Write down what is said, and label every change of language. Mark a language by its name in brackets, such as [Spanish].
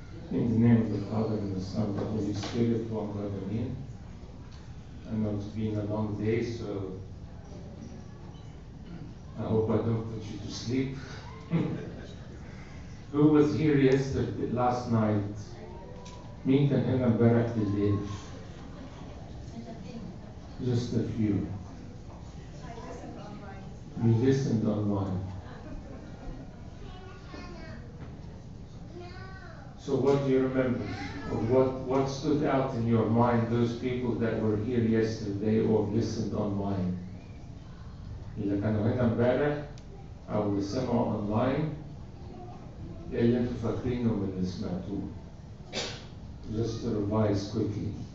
[English] In the name of the Father, and the Son, and the Holy Spirit, one God, amen. I know it's been a long day, so I hope I don't put you to sleep. Who was here last night? [Arabic] مين كان هنا امبارح بالليل؟ [English] Just a few. You listened online. So what do you remember? Or what stood out in your mind, those people that were here yesterday or listened online? [Arabic] اللي كانوا هنا امبارح أو اللي سمعوا online، إيه اللي انتوا فاكرينه من اللي سمعتوه؟ [English] Just to revise quickly.